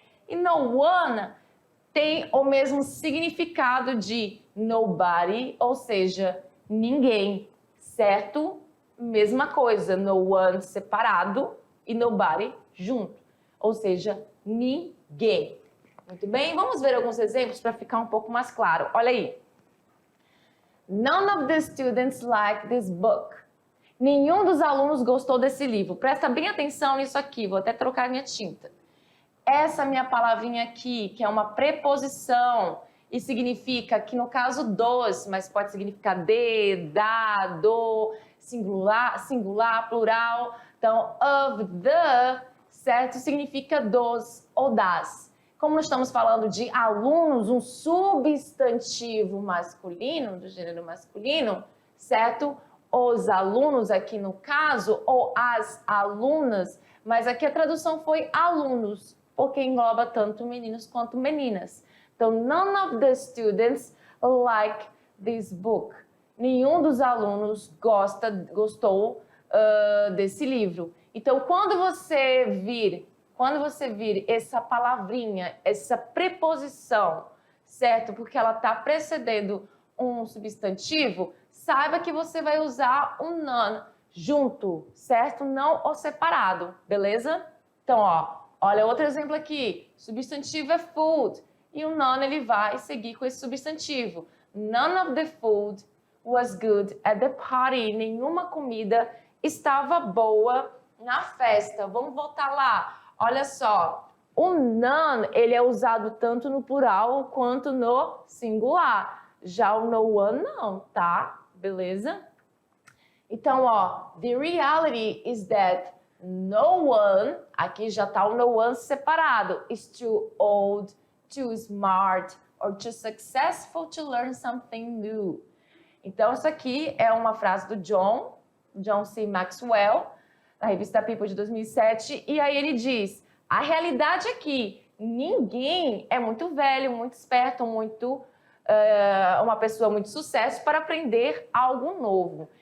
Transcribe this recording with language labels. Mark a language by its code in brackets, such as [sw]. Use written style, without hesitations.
[pt] E no one tem o mesmo significado de nobody, ou seja, ninguém, certo? Mesma coisa, no one separado e nobody junto. Ou seja, ninguém. Muito bem, vamos ver alguns exemplos para ficar um pouco mais claro. Olha aí. [en] None of the students like this book. [pt] Nenhum dos alunos gostou desse livro. Presta bem atenção nisso aqui, vou até trocar minha tinta. Essa minha palavrinha aqui, que é uma preposição e significa que no caso dos, mas pode significar de, da, do, singular, plural. Então, of the, certo? Significa dos ou das. como nós estamos falando de alunos, um substantivo masculino, do gênero masculino, certo? Os alunos aqui no caso, ou as alunas, mas aqui a tradução foi alunos, porque engloba tanto meninos quanto meninas. Então, [en] none of the students like this book. [pt] Nenhum dos alunos gostou desse livro. Então, quando você vir essa palavrinha, essa preposição, certo? Porque ela está precedendo um substantivo, saiba que você vai usar o none junto, certo? Não o separado, beleza? Então, ó, olha outro exemplo aqui. Substantivo é food e o none ele vai seguir com esse substantivo. [en] None of the food was good at the party. [pt] Nenhuma comida estava boa na festa. Vamos voltar lá. Olha só, o none ele é usado tanto no plural quanto no singular. Já o no one não, tá? Beleza? Então, ó, [en] the reality is that no one, [pt] aqui já tá o no one separado, [en] is too old, too smart or too successful to learn something new. [pt] Então, isso aqui é uma frase do John C. Maxwell, na revista People de 2007, e aí ele diz, a realidade é que ninguém é muito velho, muito esperto, uma pessoa muito sucesso para aprender algo novo.